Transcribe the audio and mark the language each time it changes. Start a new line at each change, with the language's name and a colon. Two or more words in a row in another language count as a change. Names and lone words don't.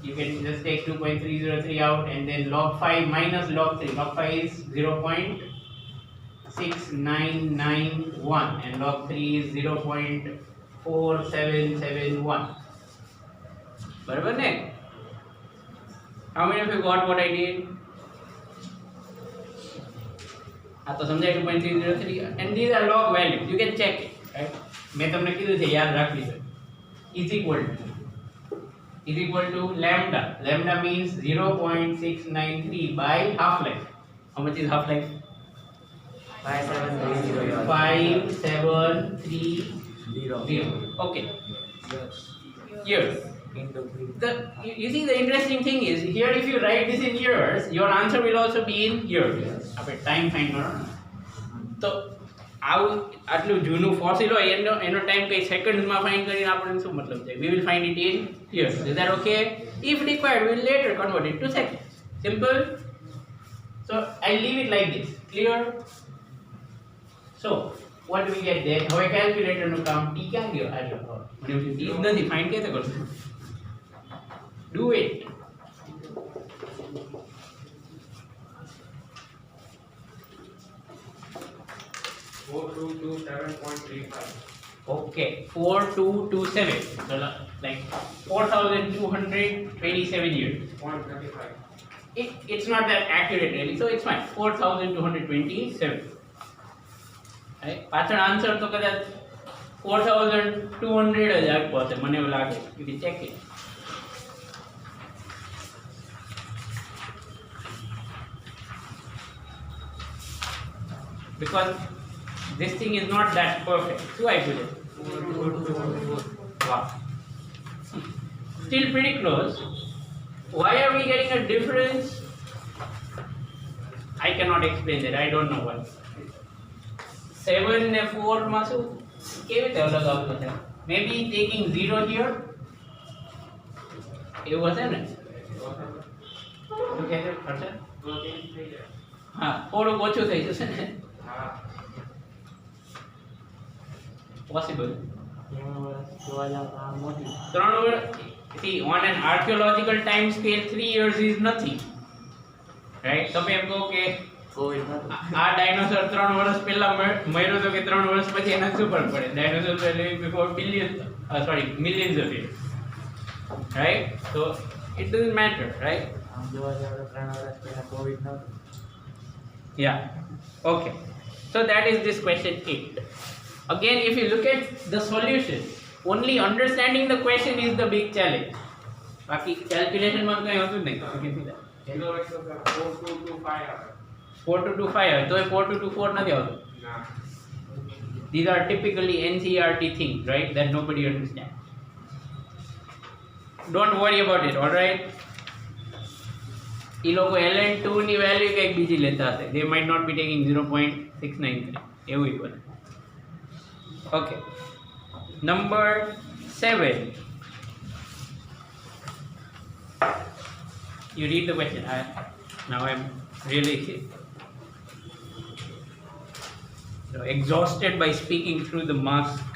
English: you can just take 2.303 out, and then log 5 minus log 3. Log 5 is 0.6991 and log 3 is 0.4771.
Gujarati: બરાબર ને?
English: How many of you got what I did?
Hindi: तो समझाए
English: 2.303 and these are log values, you can check it, right?
Gujarati: मैं તમને કીધું છે યાદ રાખી લો.
English: is equal to lambda. Lambda means 0.693 by half life. How much is half life? 5730. Okay, years. You see, the interesting thing is here, if you write this in years, your answer will also be in years.
Gujarati: આપણે
English: time find
Gujarati: કરો તો આવું આટલું જૂનું ફોસિલ હોય એનો ટાઈમ કઈ સેકન્ડ્સમાં ફાઇન્ડ કરીને આપણને શું મતલબ છે?
English: we will find it in years. Is that okay? If required, we will later convert it to seconds. Simple. So I'll leave it like this. Clear? So what do we get there?
Gujarati: હવે કેલ્ક્યુલેટરનું કામ t ક્યાં ગયો? આ જો મને t નથી, ફાઇન્ડ કેતે કરશું?
English: Do it. Okay, 4227. So like 4,227 years. 0.35. It's not that accurate really, so it's fine. 4,227. Right?
Gujarati: પાછળ આન્સર તો કદાચ 4,200 જ આપવો હશે મને એવું લાગે.
English: You can check it. Because this thing is not that perfect. So I put it. Wow. Still pretty close. Why are we getting a difference? I cannot explain that. I don't know why.
Gujarati: 7 and 4 masu કેવી રીતે અલગ આવતો છે?
English: Maybe taking 0 here.
Gujarati: એવું હશે ને? શું કહે છે હર્ષદ? હા, થોડુંક ઓછું થઈ જશે ને?
English: Possible.
Gujarati: 3 વર્ષ.
English: See, on an archaeological time scale, 3 years is nothing. Right?
Gujarati: તમે એમ કહો કે આ ડાયનોસર 3 વર્ષ પહેલા મર્યો તો કે 3 વર્ષ પછી એના શું ફરક પડે?
English: ડાયનોસર were living before millions of years. Right? So it doesn't matter, right? Yeah. Okay. So that is this question 8. Again, if you look at the solution, only understanding the question is the big challenge.
Gujarati: બાકી calculation માં કઈ હોતું જ નહીં.
English: You can see that.
Gujarati: 4225 તો એ 4224 નથી આવતું.
English: These are typically NCERT things, right? That nobody understands. Don't worry about it, all right?
Gujarati: એ લોકો ln2 ની વેલ્યુ કંઈક બીજી લેતા હશે.
English: They might not be taking 0.693.
Gujarati: એવું ઈ બને.
English: Okay. Number 7. You read the question. Now I'm really exhausted by speaking through the mask.